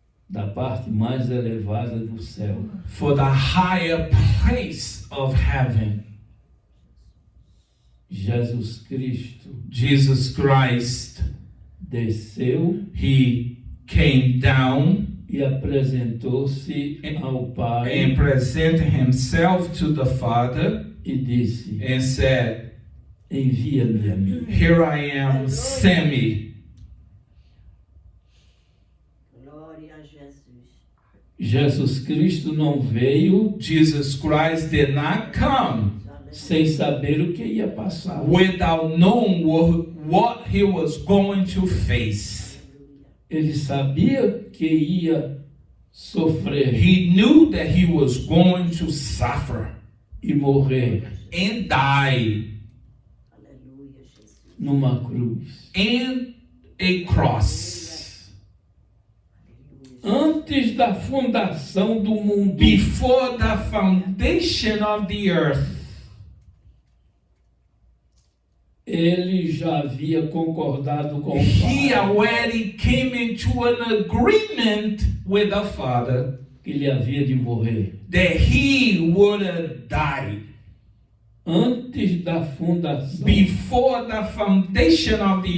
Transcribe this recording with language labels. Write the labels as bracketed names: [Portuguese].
[Portuguese] Da parte mais elevada do céu. [English] for the higher place of heaven. [Portuguese] Jesus Cristo [English] Jesus Christ, [Portuguese] desceu [English] he came down [Portuguese] e apresentou-se ao Pai [English] and presented himself to the Father [Portuguese] e disse: [English] and said, [Portuguese] envia-me a mim. [English] "Here I am, send me." [Portuguese] Glória a Jesus. Jesus Cristo não veio [English] Jesus Christ did not come [Portuguese] sem saber o que ia passar. [English] without knowing what he was going to face. [Portuguese] Ele sabia que ia sofrer [English] He knew that he was going to suffer [Portuguese] e morrer [English] and die [Portuguese] Aleluia, Jesus. numa cruz. [English] in a cross. [Portuguese] Antes da fundação do mundo, [English] Before the foundation of the earth, [Portuguese] ele já havia concordado com o [English] he [Portuguese] Pai [English] already came into an agreement with the Father [Portuguese] que ele havia de morrer. [English] that he would have died [Portuguese] Antes da fundação [English] before the foundation of the